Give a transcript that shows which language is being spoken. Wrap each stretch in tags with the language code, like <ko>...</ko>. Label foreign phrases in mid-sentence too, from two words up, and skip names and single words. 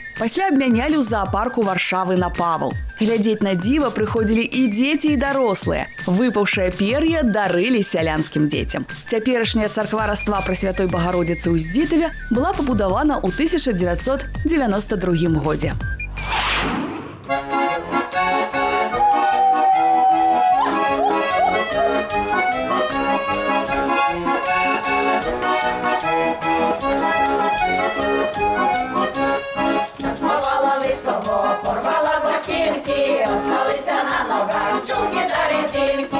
<be>Пасля абмянялі ў заапарку Варшавы на Павал. Глядзець на дзіва прыходзілі і дзеці, і дарослыя. Выпаўшае пер'е дарылі сялянскім дзецям. Цяперашняя царква Раства Прасвятой Багародзіцы ў Здзітаве была пабудавана ў 1992 годзе.</be> <ru>Порвала лисого, порвала ботинки, осталися на ногах чулки та резинки.</ru>